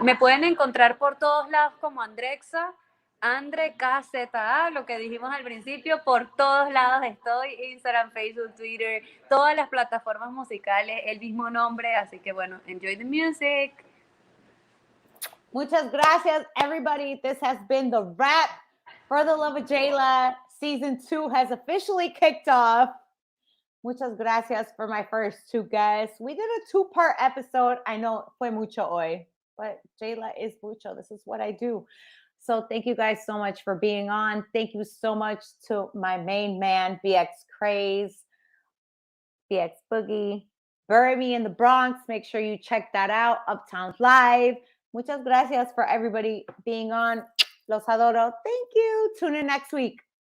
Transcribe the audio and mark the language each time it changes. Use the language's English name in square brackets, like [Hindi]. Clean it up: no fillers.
[Spanish] Me pueden encontrar por todos lados como Andreksa. Andreksa, lo que dijimos al principio, por todos lados estoy, Instagram, Facebook, Twitter, todas las plataformas musicales, el mismo nombre, así que bueno, [English] enjoy the music. [Spanish] Muchas gracias, everybody. [English] This has been the wrap for The Love of JAYLAH. Season 2 has officially kicked off. [Spanish] Muchas gracias [English] for my first 2 guests. We did a 2-part episode. I know [Spanish] fue mucho hoy, [English] but JAYLAH is mucho. This is what I do. So thank you guys so much for being on. Thank you so much to my main man, BX Craze, BX Boogie. Bury Me in the Bronx. Make sure you check that out. Uptown Live. [Spanish] Muchas gracias [English] for everybody being on. [Spanish] Los adoro. [English] Thank you. Tune in next week.